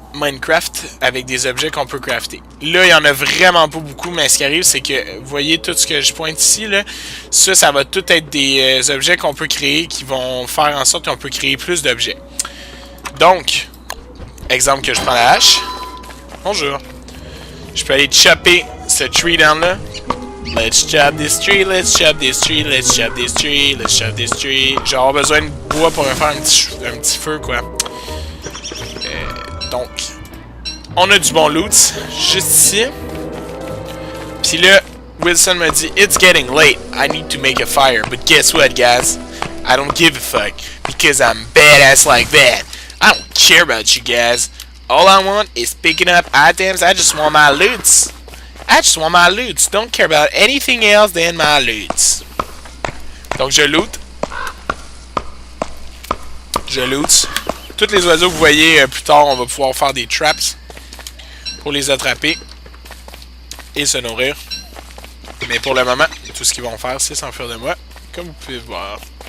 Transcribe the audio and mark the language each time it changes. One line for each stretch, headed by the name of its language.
French: Minecraft avec des objets qu'on peut crafter. Là, il y en a vraiment pas beaucoup, mais ce qui arrive, c'est que, vous voyez tout ce que je pointe ici, là, ça va tout être des objets qu'on peut créer qui vont faire en sorte qu'on peut créer plus d'objets. Donc, exemple que je prends la hache. Bonjour. Je peux aller chopper ce
English: tree down
French: là.
English: Let's chop this tree, let's chop this tree, let's chop this tree, let's chop this tree.
French: J'ai avoir besoin de bois pour me faire un petit feu, quoi. Donc, on a du bon loot, juste ici. Puis là, Wilson m'a dit,
English: it's getting late, I need to make a fire. But guess what, guys? I don't give a fuck, because I'm badass like that. I don't care about you guys. All I want is picking up items, I just want my loot. I just want my loot. Don't care about anything else than my loot.
French: Donc je loot. Je loot. Tous les oiseaux que vous voyez plus tard, on va pouvoir faire des traps pour les attraper et se nourrir. Mais pour le moment, tout ce qu'ils vont faire, c'est s'enfuir de moi, comme vous pouvez voir.